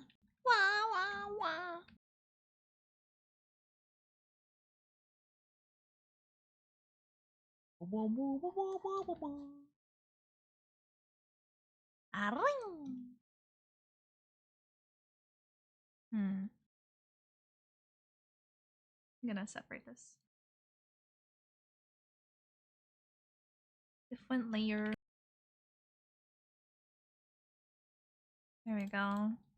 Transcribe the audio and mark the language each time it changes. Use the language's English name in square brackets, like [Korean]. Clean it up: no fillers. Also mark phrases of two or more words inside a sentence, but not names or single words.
[English] Wah wah wah. Wah wah wah wah wah wah wah. Arring. I'm gonna separate this. Different layer. There we go.